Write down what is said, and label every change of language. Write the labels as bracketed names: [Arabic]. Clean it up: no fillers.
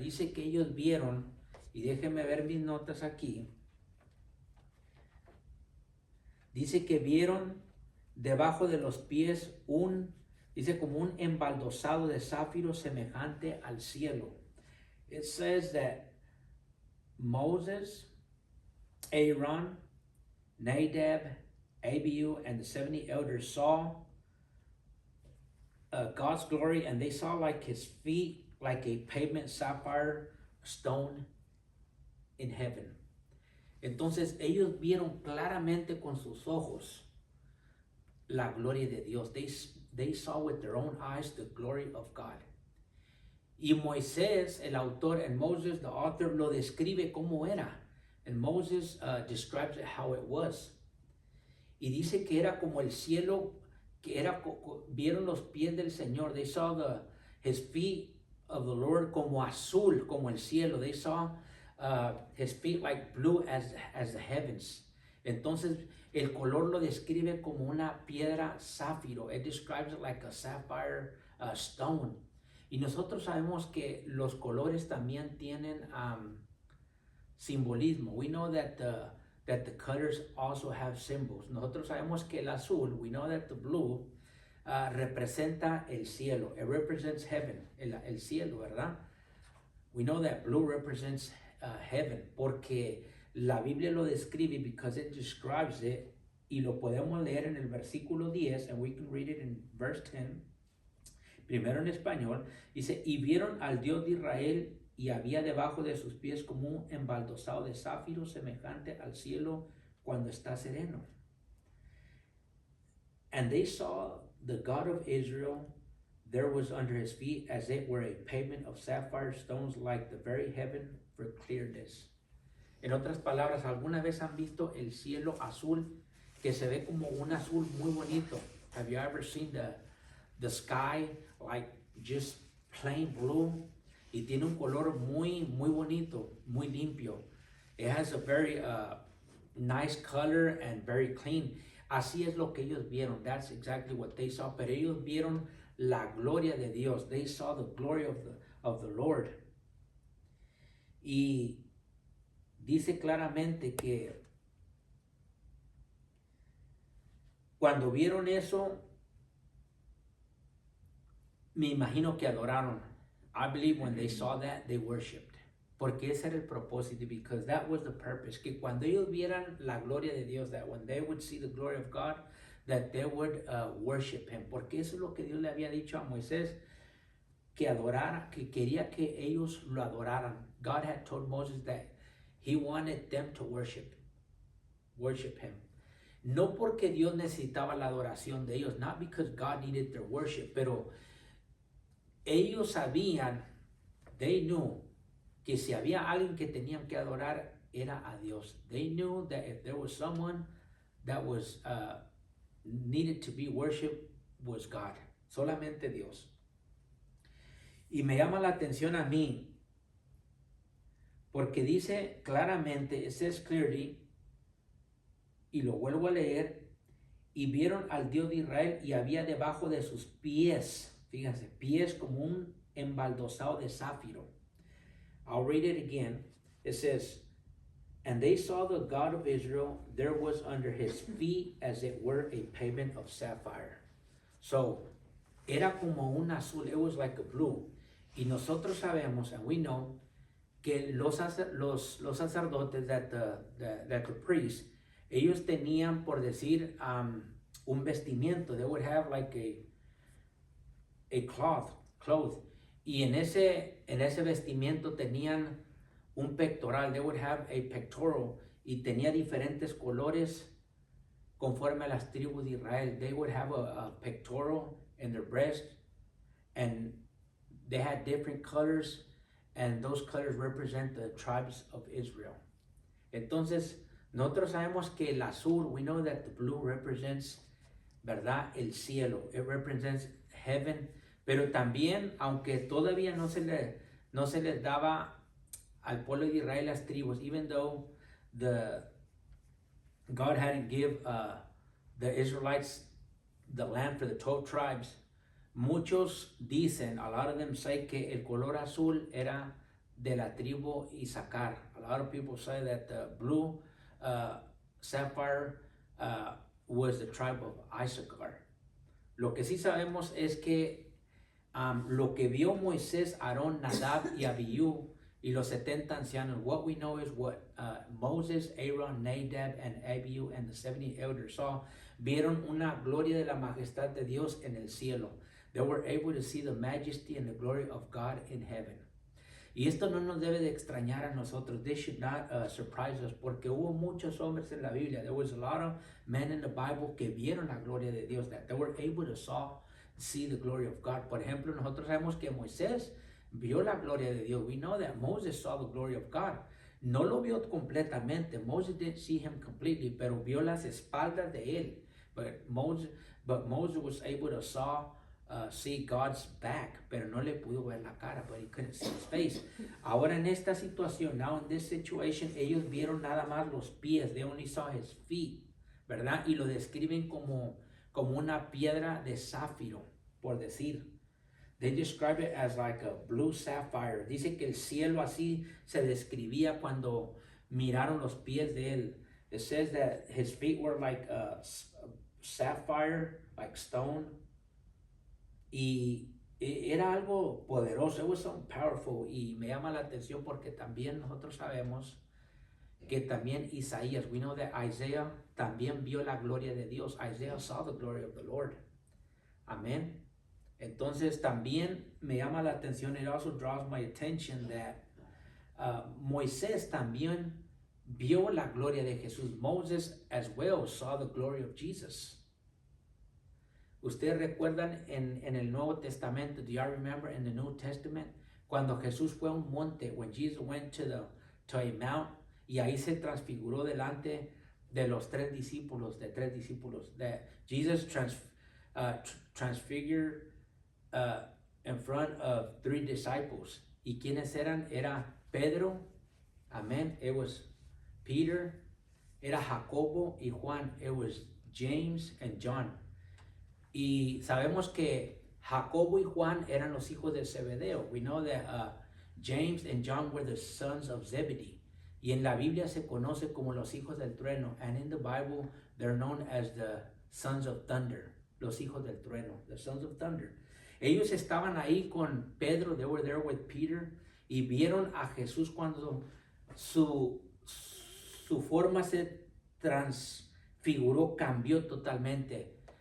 [Spanish] Dice que ellos vieron, y déjenme ver mis notas aquí. Dice que vieron debajo de los pies dice como un embaldosado de zafiro semejante al cielo. [English] It says that Moses, Aaron, Nadab, Abihu, and the 70 elders saw God's glory, and they saw like his feet, like a pavement sapphire stone in heaven. [Spanish] Entonces ellos vieron claramente con sus ojos la gloria de Dios. [English] They saw with their own eyes the glory of God. [Spanish] Y Moisés, el autor, [English] and Moses, the author, [Spanish] lo describe como era. [English] And Moses describes it how it was. [Spanish] Y dice que era como el cielo, que era, vieron los pies del Señor. [English] They saw his feet of the Lord [Spanish] como azul, como el cielo. [English] They saw his feet like blue as the heavens. [Spanish] Entonces, el color lo describe como una piedra zafiro. [English] It describes it like a sapphire stone. [Spanish] Y nosotros sabemos que los colores también tienen simbolismo. [English] We know that the colors also have symbols. [Spanish] Nosotros sabemos que el azul, [English] we know that the blue [Spanish] representa el cielo. [English] It represents heaven, [Spanish] el cielo, ¿verdad? [English] We know that blue represents heaven, [Spanish] porque la Biblia lo describe, [English] because it describes it, [Spanish] y lo podemos leer en el versículo 10, [English] and we can read it in verse 10, [Spanish] primero en español. Dice, y vieron al Dios de Israel, y había debajo de sus pies como un embaldosado de zafiro semejante al cielo cuando está sereno. [English] And they saw the God of Israel, there was under his feet as it were a pavement of sapphire stones like the very heaven for clearness. [Spanish] En otras palabras, ¿alguna vez han visto el cielo azul que se ve como un azul muy bonito? [English] Have you ever seen the sky like just plain blue? [Spanish] Y tiene un color muy bonito, muy limpio. [English] It has a very nice color and very clean. [Spanish] Así es lo que ellos vieron. [English] That's exactly what they saw. [Spanish] Pero ellos vieron la gloria de Dios. [English] They saw the glory of the Lord. [Spanish] Y dice claramente que cuando vieron eso, me imagino que adoraron. [English] I believe when they saw that, they worshipped. [Spanish] Porque ese era el propósito, [English] because that was the purpose. [Spanish] Que cuando ellos vieran la gloria de Dios, [English] that when they would see the glory of God, that they would worship him. [Spanish] Porque eso es lo que Dios le había dicho a Moisés, que adorara, que quería que ellos lo adoraran. [English] God had told Moses that he wanted them to worship him. [Spanish] No porque Dios necesitaba la adoración de ellos, [English] not because God needed their worship, [Spanish] pero ellos sabían, [English] they knew, [Spanish] que si había alguien que tenían que adorar, era a Dios. They knew that if there was someone that was needed to be worshipped, was God. Solamente Dios. Y me llama la atención a mí, porque dice claramente, [English] it says clearly, [Spanish] y lo vuelvo a leer, y vieron al Dios de Israel, y había debajo de sus pies, fíjense, pies como un embaldosado de zafiro. [English] I'll read it again. It says, and they saw the God of Israel, there was under his feet as it were a pavement of sapphire. So, [Spanish] era como un azul, [English] it was like a blue. [Spanish] Y nosotros sabemos, [English] and we know, [Spanish] que los sacerdotes, [English] that the priests, [Spanish] ellos tenían, por decir, un vestimiento. [English] They would have like a cloth. [Spanish] Y en ese vestimiento tenían un pectoral. [English] They would have a pectoral. [Spanish] Y tenía diferentes colores conforme a las tribus de Israel. [English] They would have a pectoral in their breast. And they had different colors. And those colors represent the tribes of Israel. [Spanish] Entonces, nosotros sabemos que el azul, [English] we know that the blue represents, [Spanish] ¿verdad? El cielo. [English] It represents heaven. [Spanish] Pero también, aunque todavía no se les daba al pueblo de Israel las tribus, [English] even though God hadn't give the Israelites the land for the 12 tribes, [Spanish] muchos dicen, [English] a lot of them say, [Spanish] que el color azul era de la tribu Isaacar. [English] A lot of people say that the blue sapphire was the tribe of Issachar. [Spanish] Lo que sí sabemos es que lo que vio Moisés, Aarón, Nadab y Abiú y los 70 ancianos, [English] what we know is what Moses, Aaron, Nadab, and Abiú and the 70 elders saw, [Spanish] vieron una gloria de la majestad de Dios en el cielo. [English] They were able to see the majesty and the glory of God in heaven. [Spanish] Y esto no nos debe de extrañar a nosotros. [English] This should not surprise us, [Spanish] porque hubo muchos hombres en la Biblia. [English] There was a lot of men in the Bible [Spanish] que vieron la gloria de Dios, [English] that they were able to see the glory of God. [Spanish] Por ejemplo, nosotros sabemos que Moisés vio la gloria de Dios. [English] We know that Moses saw the glory of God. [Spanish] No lo vio completamente. [English] Moses didn't see him completely, [Spanish] pero vio las espaldas de él. [English] But Moses was able to see God's back, [Spanish] pero no le pudo ver la cara, [English] but he couldn't see his face. [Spanish] Ahora en esta situación, [English] now in this situation, [Spanish] ellos vieron nada más los pies, [English] they only saw his feet, [Spanish] ¿verdad? Y lo describen como una piedra de zafiro, por decir. [English] They describe it as like a blue sapphire. [Spanish] Dice que el cielo así se describía cuando miraron los pies de él. [English] It says that his feet were like a sapphire, like stone. [Spanish] Y era algo poderoso. [English] It was so powerful. [Spanish] Y me llama la atención porque también nosotros sabemos que también Isaías, [English] we know that Isaiah [Spanish] también vio la gloria de Dios. [English] Isaiah saw the glory of the Lord. [Spanish] Amén. Entonces también me llama la atención, [English] it also draws my attention [Spanish] that Moisés también vio la gloria de Jesús. [English] Moses as well saw the glory of Jesus. [Spanish] Ustedes recuerdan en el Nuevo Testamento, [English] do you remember in the New Testament, [Spanish] cuando Jesús fue a un monte, [English] when Jesus went to a mount, [Spanish] y ahí se transfiguró delante de los tres discípulos, [English] that Jesus transfigured in front of 3 disciples. [Spanish] ¿Y quiénes eran? Era Pedro, amén, [English] it was Peter, [Spanish] era Jacobo y Juan, [English] it was James and John. [Spanish] Y sabemos que Jacobo y Juan eran los hijos de Zebedeo. [English] We know that James and John were the sons of Zebedee. [Spanish] Y en la Biblia se conoce como los hijos del trueno. [English] And in the Bible, they're known as the sons of thunder. [Spanish] Los hijos del trueno, [English] the sons of thunder. [Spanish] Ellos estaban ahí con Pedro, [English] they were there with Peter, [Spanish] y vieron a Jesús cuando su forma se transfiguró, cambió totalmente.